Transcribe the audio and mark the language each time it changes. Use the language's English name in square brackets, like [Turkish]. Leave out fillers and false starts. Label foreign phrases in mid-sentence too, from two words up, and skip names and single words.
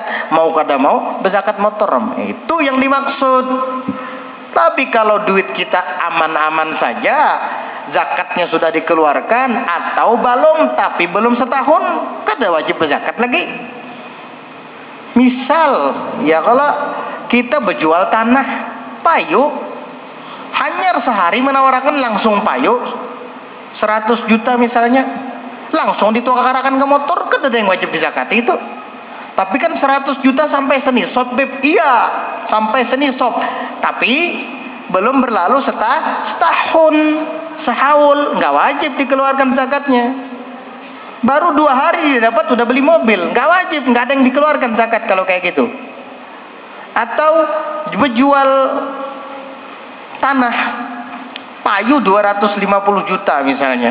[Banjar] Mau kada mau berzakat motor. [Indonesian] Itu yang dimaksud. Tapi kalau duit kita aman-aman saja, zakatnya sudah dikeluarkan atau belum, tapi belum setahun, kada wajib berzakat lagi. Misal ya, [Banjar] kalau kita berjual tanah payu, hanyar sehari menawarkan langsung payu 100 juta misalnya, langsung ditukarakan ke motor, kada ada yang wajib dizakati itu. [Indonesian] Tapi kan 100 juta sampai senisab, Beb. Iya, sampai senisab. Tapi belum berlalu setahun, sehaul, nggak wajib dikeluarkan zakatnya. Baru 2 hari dia dapat udah beli mobil, nggak wajib, nggak ada yang dikeluarkan zakat kalau kayak gitu. [Banjar] Atau berjual tanah payu 250 juta misalnya.